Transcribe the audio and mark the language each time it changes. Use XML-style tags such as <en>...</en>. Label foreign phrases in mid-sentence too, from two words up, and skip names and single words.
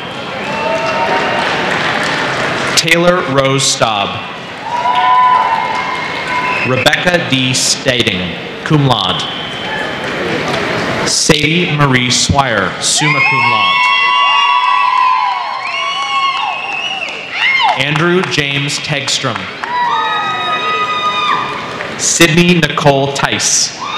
<en>Taylor Rose Staub. Rebecca D. Stading,</en> <la>cum laude.</la> <en>Sadie Marie Swire,</en> <la>summa cum laude.</la> <en>Andrew James Tegstrom. Sydney Nicole Tice.</en>